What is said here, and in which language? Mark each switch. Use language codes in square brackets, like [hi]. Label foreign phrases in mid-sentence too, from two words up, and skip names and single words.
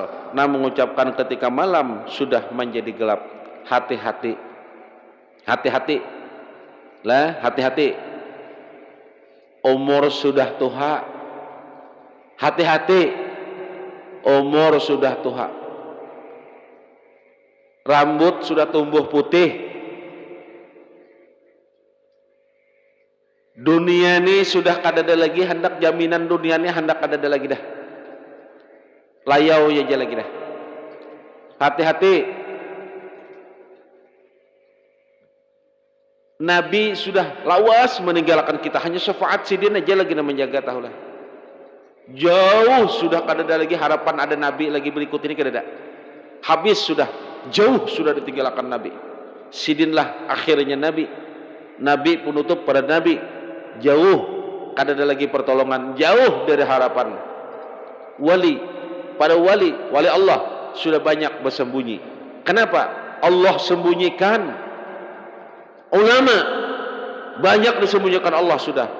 [id] Nah mengucapkan ketika malam sudah menjadi gelap. Hati-hati, hati-hati, lah hati-hati. Umur sudah tua, hati-hati. Umur sudah tua, rambut sudah tumbuh putih. [bjn] Dunia ini sudah kadada lagi, hendak jaminan dunia ini hendak kadada lagi dah. Layau aja lagi dah. Hati-hati. Nabi sudah lawas meninggalkan kita, hanya syafaat sidin aja lagi yang menjaga, tahulah. Jauh sudah kadada lagi harapan ada Nabi lagi berikut ini kadada. Habis sudah, jauh sudah ditinggalkan Nabi. Sidinlah akhirnya Nabi. Nabi penutup pada Nabi. Jauh kadada lagi pertolongan, jauh dari harapan. [id] Wali, pada wali Allah sudah banyak bersembunyi. Kenapa? Allah sembunyikan. Ulama banyak disembunyikan Allah sudah.